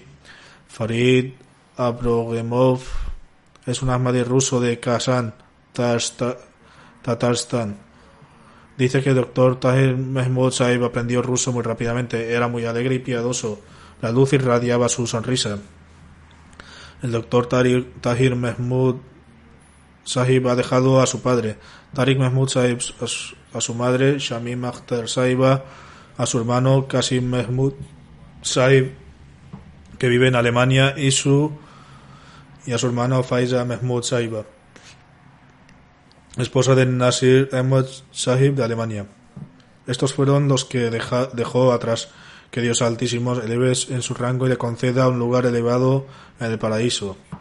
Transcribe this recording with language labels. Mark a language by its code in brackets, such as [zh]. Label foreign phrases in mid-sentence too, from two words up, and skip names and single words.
[es] Farid Abrogemov es un Ahmadi ruso de Kazán, Tatarstan. Dice que el doctor Tahir Mahmud Sahib aprendió ruso muy rápidamente, era muy alegre y piadoso, la luz irradiaba su sonrisa. El doctor Tahir Mahmud Sahib ha dejado a su padre, Tariq Mahmud Sahib, a su madre, Shamim Akhtar Sahiba, a su hermano Qasim Mahmud Sahib, que vive en Alemania, y a su hermano Faiza Mahmud Sahiba, esposa de Nasir Ahmad Sahib de Alemania. Estos fueron los que dejó atrás. Que Dios Altísimo eleve en su rango y le conceda un lugar elevado en el paraíso.